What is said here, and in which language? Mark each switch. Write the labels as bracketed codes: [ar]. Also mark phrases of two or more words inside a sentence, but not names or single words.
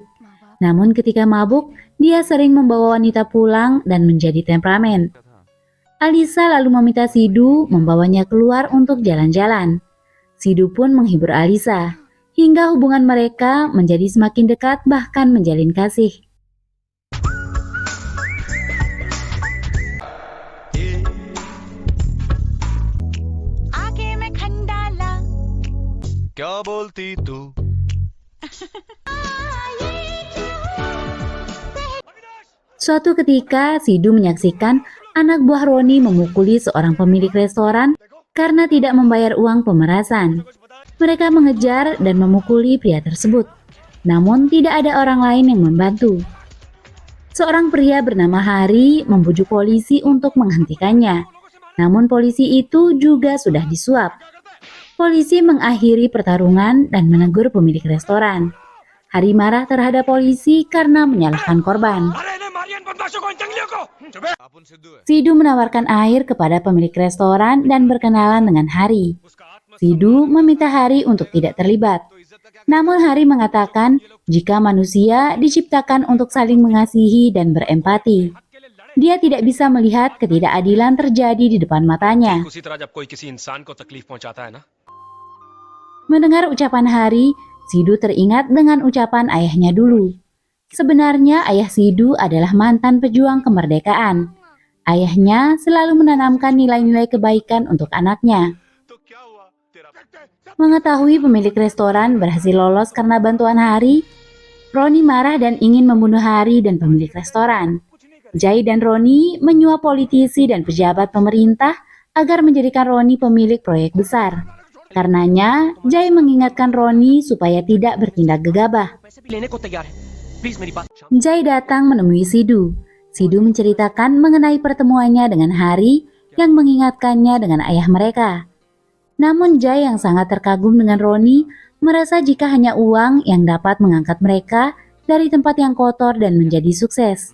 [id] Namun ketika mabuk, dia sering membawa wanita pulang dan menjadi temperamen. Alisa lalu meminta Sidhu membawanya keluar untuk jalan-jalan. Sidhu pun menghibur Alisa, hingga hubungan mereka menjadi semakin dekat bahkan menjalin kasih. [hi] क्या बोलती तू? [id] Suatu ketika, Sidhu menyaksikan anak buah Roni memukuli seorang pemilik restoran karena tidak membayar uang pemerasan. Mereka mengejar dan memukuli pria tersebut, namun tidak ada orang lain yang membantu. Seorang pria bernama Hari membujuk polisi untuk menghentikannya, namun polisi itu juga sudah disuap. Polisi mengakhiri pertarungan dan menegur pemilik restoran. Hari marah terhadap polisi karena menyalahkan korban. [hi] अपन सिद्धू है [id] Sidu menawarkan air kepada pemilik restoran dan berkenalan dengan Hari. Sidu meminta Hari untuk tidak terlibat. Namun Hari mengatakan jika manusia diciptakan untuk saling mengasihi dan berempati. Dia tidak bisa melihat ketidakadilan terjadi di depan matanya. [hi] उसी तरह जब कोई किसी इंसान को तकलीफ पहुंचाता है ना, [id] Mendengar ucapan Hari, Sidu teringat dengan ucapan ayahnya dulu. Sebenarnya ayah Sidu adalah mantan pejuang kemerdekaan. Ayahnya selalu menanamkan nilai-nilai kebaikan untuk anaknya. [hi] तो क्या हुआ तेरा [id] Mengetahui pemilik restoran berhasil lolos karena bantuan Hari, Roni marah dan ingin membunuh Hari dan pemilik restoran. Jai dan Roni menyuap politisi dan pejabat pemerintah agar menjadikan Roni pemilik proyek besar. Karenanya, Jai mengingatkan Roni supaya tidak bertindak gegabah. [hi] पैसे भी लेने को तैयार है प्लीज मेरी बात [id] Jai datang menemui Sidu. Sidu menceritakan mengenai pertemuannya dengan Hari yang mengingatkannya dengan ayah mereka. Namun Jai yang sangat terkagum dengan Roni merasa jika hanya uang yang dapat mengangkat mereka dari tempat yang kotor dan menjadi sukses.